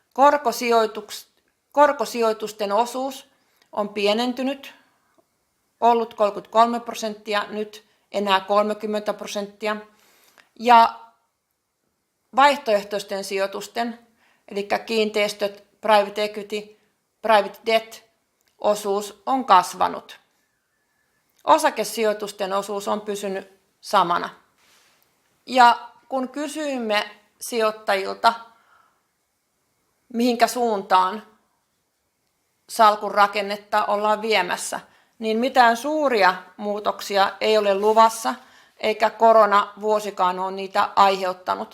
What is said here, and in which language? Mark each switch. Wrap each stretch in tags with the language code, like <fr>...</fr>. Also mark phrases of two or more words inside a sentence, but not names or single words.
<fi>Korkosijoitusten osuus on pienentynyt, ollut 33%, nyt enää 30%. Ja vaihtoehtoisten sijoitusten, eli kiinteistöt,</fi> <en>private equity, private debt</en> <fi>osuus on kasvanut. Osakesijoitusten osuus on pysynyt samana. Ja kun kysyimme sijoittajilta, mihinkä suuntaan salkun rakennetta ollaan viemässä, niin mitään suuria muutoksia ei ole luvassa, eikä koronavuosikaan ole niitä aiheuttanut.</fi>